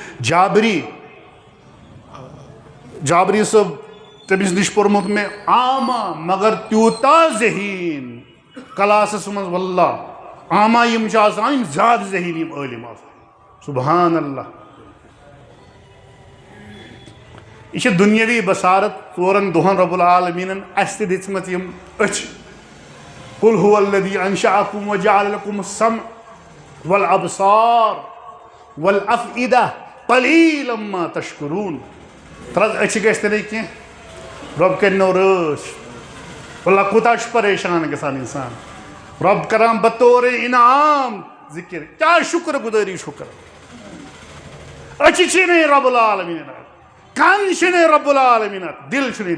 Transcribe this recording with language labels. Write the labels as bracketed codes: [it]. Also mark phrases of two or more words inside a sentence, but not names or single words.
[ks] جابری صٲب تٔمِس نِش پوٚرمُت مےٚ عامہ مگر تیوٗتاہ ذہیٖن کلاسس منٛز واللہ عامہ یِم چھِ آسان یِم زیادٕ ذہیٖن یِم عٲلِم آسان سبحان اللہ یہ چھِ دُنیاوی بصارت ژورن دۄہن رۄب العالمیٖنن اَسہِ تہِ دِژمٕژ یِم أچھ [ar] قُل هُوَ الَّذِی أَنشَأَکُم وَجَعَلَ لَکُم السَّمْعَ وَالْأَبْصَارَ وَالْأَفْئِدَةَ قَلِیلًا مَا تَشْکُرُونَ [ks] ترٛز أچھ گژھِ نہٕ کینٛہہ رۄب کَرنو رٲچھ واللہ کوٗتاہ چھُ پریشان گژھان اِنسان رۄب کران بطورِ انعام ذِکِر کیٛاہ شُکر گُزٲری چھُ کران أچھ چھِنہٕ رۄب العالمیٖن کن چھُنہٕ رۄب العالمیٖن دِل چھُنہٕ